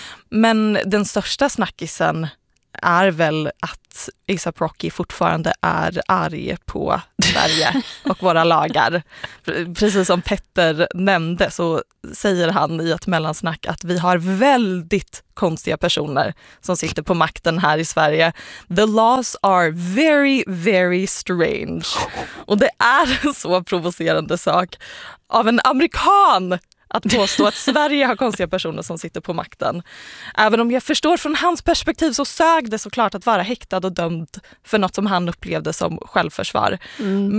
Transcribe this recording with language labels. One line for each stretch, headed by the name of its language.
Swedish: Men den största snackisen är väl att A$AP Rocky fortfarande är arg på Sverige och våra lagar. Precis som Petter nämnde så säger han i ett mellansnack att vi har väldigt konstiga personer som sitter på makten här i Sverige.
English: "The laws are very, very strange."
Swedish: Och det är en så provocerande sak av en amerikan att påstå att Sverige har konstiga personer som sitter på makten. Även om jag förstår från hans perspektiv så sög det såklart att vara häktad och dömd för något som han upplevde som självförsvar. Mm.